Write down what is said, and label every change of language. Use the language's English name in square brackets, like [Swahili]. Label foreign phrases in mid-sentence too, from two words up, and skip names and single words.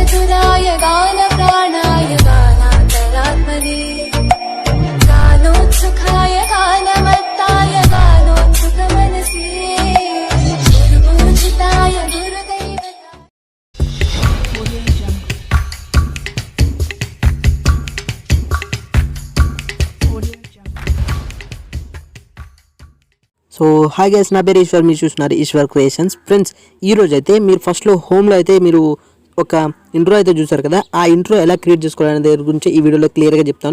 [Sanskrit] गानसुधाय गानप्राणाय गानान्तरात्मने गानोत्सुखाय गानमत्ताय गानोत्सुकमनसे गुरुपूजिताय गुरुदैवताय। [English] so hi guys, [Telugu] నా పేరు ఈశ్వర్, మీరు చూస్తున్నారు ఈశ్వర్ క్రియేషన్స్. ఫ్రెండ్స్, ఈరోజు అయితే మీరు ఫస్ట్లో హోమ్లో అయితే మీరు ఒక ఇంట్రో అయితే చూసారు కదా, ఆ ఇంట్రో ఎలా క్రియేట్ చేసుకోవాలనే దాని గురించి ఈ వీడియోలో క్లియర్గా చెప్తాను.